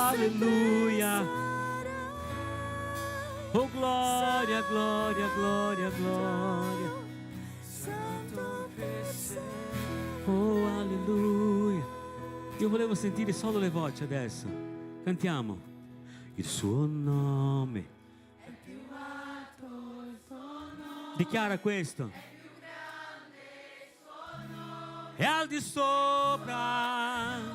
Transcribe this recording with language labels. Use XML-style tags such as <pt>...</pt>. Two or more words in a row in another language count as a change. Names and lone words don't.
<it>Alleluia. Oh glória, glória, glória, glória. Oh alleluia. Io volevo sentire solo le voci adesso. Cantiamo. Il suo nome. Dichiara questo. È al di sopra.</it>